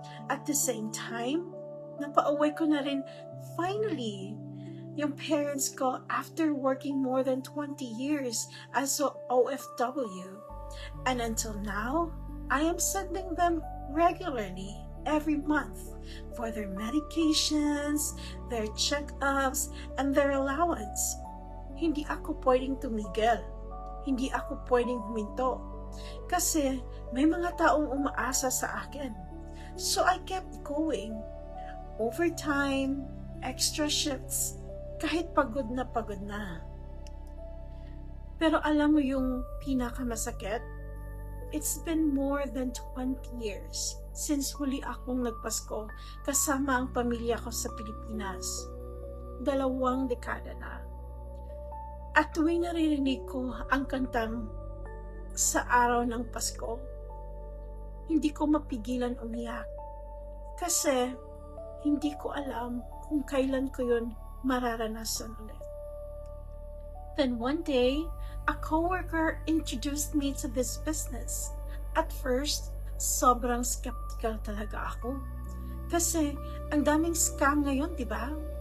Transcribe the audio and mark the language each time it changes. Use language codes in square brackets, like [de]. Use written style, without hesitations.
[en] At the same time, [tl] napauwi ko na rin [en] finally yung parents ko after working more than 20 years as an OFW. And until now, I am sending them regularly every month for their medications, their checkups, and their allowance. [tl] Hindi ako pwedeng tumigil. Hindi ako pwedeng huminto. Kasi may mga taong umaasa sa akin. [en] So I kept going. Overtime, extra shifts, [tl] kahit pagod na. Pero alam mo yung pinakamasakit? [en] It's been more than 20 years since [tl] huli akong nagpasko kasama ang pamilya ko sa Pilipinas. 2 dekada na. At tuwing naririnig ko ang kantang Sa Araw ng Pasko, hindi ko mapigilan umiyak. Kasi hindi ko alam kung kailan ko yun mararanasan ulit. [en] Then one day, a coworker introduced me to this business. At first, [tl] sobrang skeptical talaga ako. Kasi ang daming scam ngayon, di ba?